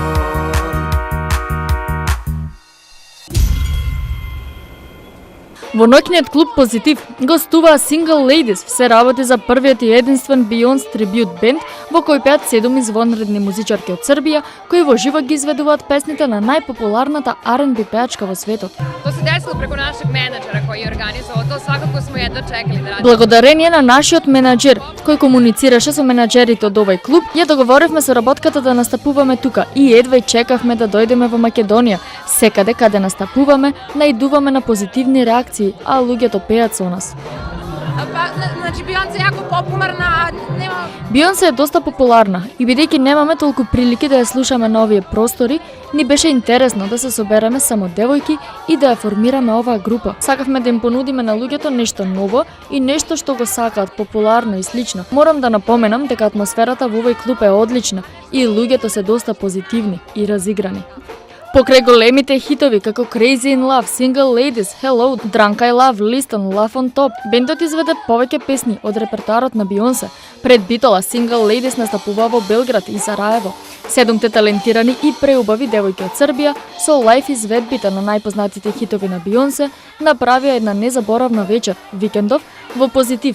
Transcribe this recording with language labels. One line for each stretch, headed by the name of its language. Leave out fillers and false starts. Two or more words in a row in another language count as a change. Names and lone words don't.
Macedonian: Во ноќниот клуб Позитив гостуваа Single Ladies, се работи за првиот и единствен Beyoncé трибют бенд во кој пеат 7 извонредни музичарки од Србија кои во живо ги изведуваат песните на најпопуларната R&B пеачка во светот.
Serbian: To se desilo preko našeg menadžera koji je organizovao to, svakako smo jedva čekali da radimo.
Macedonian: Благодарение на нашиот менаџер, кој комуницираше со менаџерите од овој клуб, ја договоривме со работката да настапуваме тука и едва чекавме да дојдеме во Македонија. Секаде каде настапуваме, наидуваме на позитивни реакции, а луѓето пеат со нас.
Serbian: Znači, Beyoncé je jako popularna, a nema...
Macedonian: Beyoncé е доста популарна и бидејќи немаме толку прилики да ја слушаме на овие простори, ни беше интересно да се собереме само девојки и да ја формираме оваа група. Сакавме да им понудиме на луѓето нешто ново и нешто што го сакаат, популарно и слично. Морам да напоменам дека атмосферата во овој клуб е одлична и луѓето се доста позитивни и разиграни. Покрај големите хитови како Crazy in Love, Single Ladies, Hello, Drunk I Love, Listen, Love on Top, бендот изведе повеќе песни од репертоарот на Beyoncé. Пред Битола, Single Ladies настапува во Белград и Сараево. 7 талентирани и преубави девојки од Србија со лајф изведбите на најпознатите хитови на Beyoncé направија една незаборавна вечер, викендов, во Позитив.